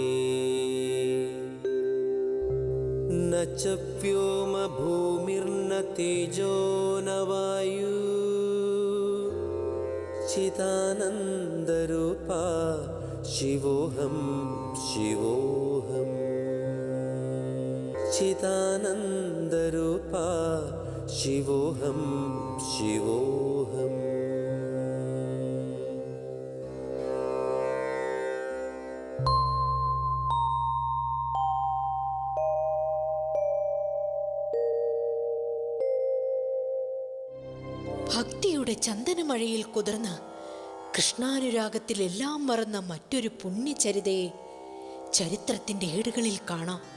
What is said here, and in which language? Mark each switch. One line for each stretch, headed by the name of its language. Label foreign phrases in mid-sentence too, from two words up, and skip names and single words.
Sanskrit: न च व्योमभूमिर्न तेजो न वायु चिदानन्दरूपा शिवोऽहं शिवोऽहम् चिदानन्दरूपा शिवोऽहं शिवोऽहम्.
Malayalam: ഭക്തിയുടെ ചന്ദനമഴയിൽ കുതിർന്ന കൃഷ്ണാനുരാഗത്തിൽ എല്ലാം മറന്ന മറ്റൊരു പുണ്യചരിതയെ ചരിത്രത്തിന്റെ ഏടുകളിൽ കാണാം.